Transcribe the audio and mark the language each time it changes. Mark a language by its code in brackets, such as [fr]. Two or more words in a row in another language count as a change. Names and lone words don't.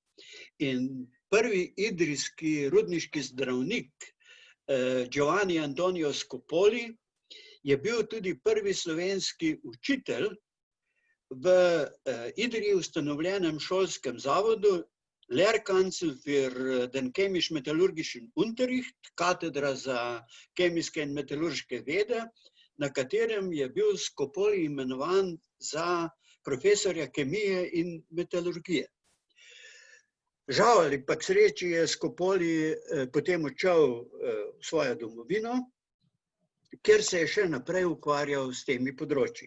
[sl] In prvi idrijski rudniški zdravnik, Giovanni Antonio Scopoli, je bil tudi prvi slovenski učitelj v Idriji ustanovljenem šolskem zavodu [de] Lehrkanzel für den chemisch-metallurgischen Unterricht, [sl] katedra za kemijske in metalurške vede, na katerem je bil Scopoli imenovan za profesorja kemije in metalurgije. Žal ali pa k sreči je Scopoli potem odšel v svojo domovino, kjer se je še naprej ukvarjal s temi področji.